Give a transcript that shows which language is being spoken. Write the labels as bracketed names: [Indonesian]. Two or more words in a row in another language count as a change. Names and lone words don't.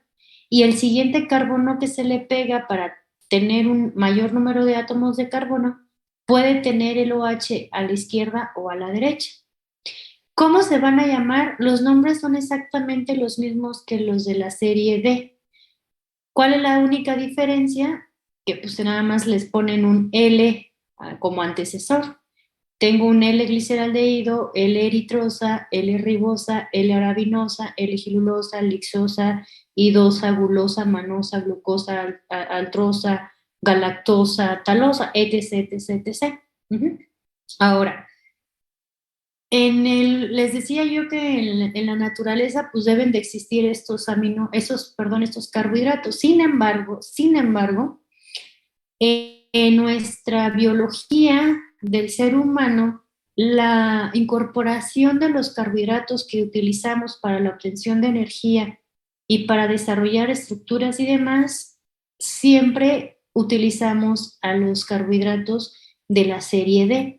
[Spanish] Y el siguiente carbono que se le pega para tener un mayor número de átomos de carbono puede tener el OH a la izquierda o a la derecha. ¿Cómo se van a llamar? Los nombres son exactamente los mismos que los de la serie D. ¿Cuál es la única diferencia? Que pues nada más les ponen un L como antecesor. Tengo un L-gliceraldehído, L-eritrosa, L-ribosa, L-arabinosa, L-gilulosa, lixosa, idosa, gulosa, manosa, glucosa, altrosa, galactosa, talosa, etc., etc., etc. Ahora, les decía yo que en la naturaleza pues deben de existir estos carbohidratos. Sin embargo, en nuestra biología del ser humano, la incorporación de los carbohidratos que utilizamos para la obtención de energía y para desarrollar estructuras y demás, siempre utilizamos a los carbohidratos de la serie D.